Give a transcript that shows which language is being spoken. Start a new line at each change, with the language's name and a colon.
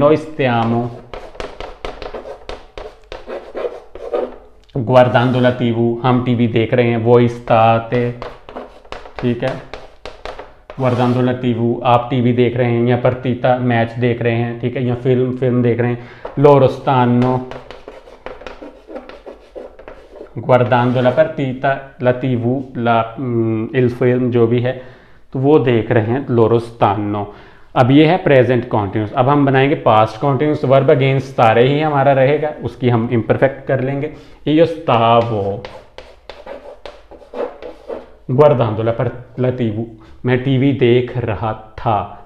Italian: noi stiamo guardando la TV,
Hindi: हम TV देख रहे हैं।
Italian: voi state,
Hindi: ठीक है,
Italian: guardando la TV,
Hindi: आप टीवी देख रहे हैं, या partita मैच देख रहे हैं, ठीक है, या फिल्म देख रहे हैं।
Italian: loro stanno guardando la partita, la TV, il film
Hindi: जो भी है तो वो देख रहे हैं।
Italian: loro stanno,
Hindi: अब ये है प्रेजेंट कॉन्टिन्यूस। अब हम बनाएंगे पास्ट कॉन्टिन्यूस, वर्ब अगेन स्टारे ही हमारा रहेगा, उसकी हम इम्परफेक्ट कर लेंगे।
Italian: io stavo guardando la TV,
Hindi: मैं टीवी देख रहा था।